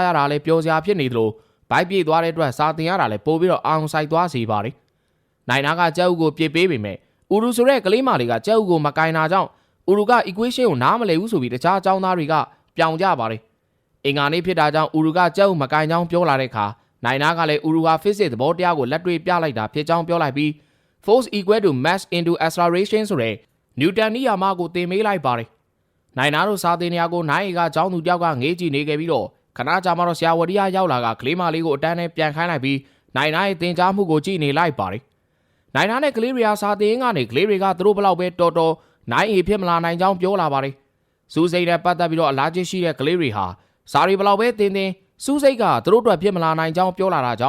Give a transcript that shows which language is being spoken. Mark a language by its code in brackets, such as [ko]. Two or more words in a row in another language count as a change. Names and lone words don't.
[my] ရတာလည်းပျော်စရာဖြစ်နေသလိုဘိုက်ပြေးသွားတဲ့အတွက်စာတင်ရတာလည်းပို့ပြီးတော့အောင်ဆိုင်သွားစေပါတယ်နိုင်နာကကျဲဥကိုပြစ်ပေးပေမဲ့ဥရုဆိုတဲ့ကလေးမလေးကကျဲဥကိုမကင်တာကြောင့်ဥရုက equation ကိုနားမလည်ဘူးဆိုပြီးတခြားအကြောင်းသားတွေကပြောင်ကြပါတယ်အင်္ဂါနေ့ဖြစ်တာကြောင့်ဥရုကကျဲဥမကင်ကြောင်းပြောလာတဲ့အခါနိုင်နာကလည်းဥရုဟာ physics သဘောတရားကိုလက်တွေ့ပြလိုက်တာဖြစ်ကြောင်းပြောလိုက်ပြီး [en] force equal to mass into acceleration [my] ဆိုတဲ့နျူတ န်နီယာမကိုသင်မေးလိုက်ပါတယ်နိုင်နာတို့စာသင်နေရာကိုနိုင်ကကျောင်းသူတယောက်ကငေးကြည့်နေခဲ့ပြီးတော့ခဏကြာမှတော့ဆရာဝရီယာရောက်လာကကလေးမလေးကိုအတန်းနဲ့ပြန်ခိုင်းလိုက်ပြီးနိုင်နာရဲ့သင်ကြားမှုကိုကြည့်နေလိုက်ပါတယ်နိုင်နာနဲ့ကလေးရီယာစာသင်ကနေ ကလေးတွေကသူတို့ဘလောက်ပဲတော်တော်နိုင်အေဖြစ်မလာနိုင်ကြောင်းပြောလာပါတယ်စူးစိတ်နဲ့ပတ်သက်ပြီးတော့အလားကျရှိတဲ့ကလေးတွေဟာစာရီဘလောက်ပဲသင်စူးစိတ်ကသူတို့အတွက်ဖြစ်မလာနိုင်ကြောင်းပြောလာတာကြော